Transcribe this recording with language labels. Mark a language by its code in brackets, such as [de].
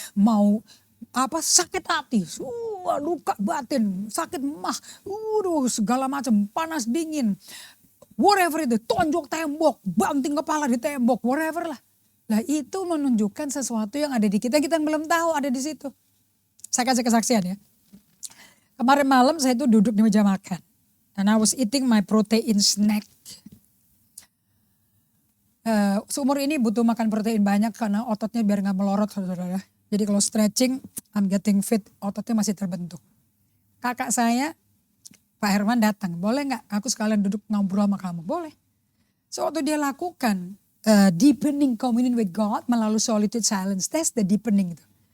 [id] Mau sakit hati. Luka batin, sakit mah. Segala macam, panas dingin. Whatever itu, tonjok tembok, banting kepala di tembok, whatever lah. Nah itu menunjukkan sesuatu yang ada di kita yang belum tahu ada di situ. Saya kasih kesaksian ya. Kemarin malam saya itu duduk di meja makan. [en] And I was eating my protein snack. [id] Seumur ini butuh makan protein banyak karena ototnya biar gak melorot saudara. Jadi kalau stretching, [en] I'm getting fit, [id] ototnya masih terbentuk. Kakak saya, Pak Herman datang, boleh gak aku sekalian duduk ngobrol sama kamu? Boleh. So waktu dia lakukan [en] deepening communion with God [id] melalui solitude silence, [en] that's the deepening [id] itu.